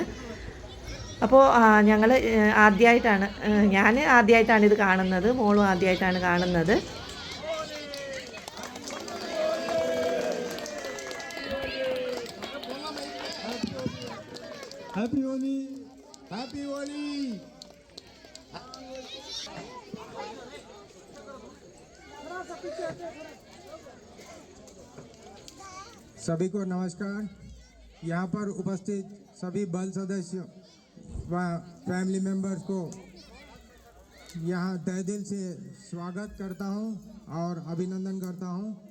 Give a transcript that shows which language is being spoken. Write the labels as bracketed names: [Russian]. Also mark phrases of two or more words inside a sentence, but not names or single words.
[Malayalam] അപ്പോൾ ഞാൻ ആദ്യമായിട്ടാണ് ഇത് കാണുന്നത്, മോളും ആദ്യമായിട്ടാണ് കാണുന്നത്. [English] Happy Holi, happy Holi. [Hindi] सभी को नमस्कार। यहाँ पर उपस्थित सभी बल सदस्य व [English] family members [Hindi] को यहाँ तहे दिल से स्वागत करता हूँ और अभिनंदन करता हूँ।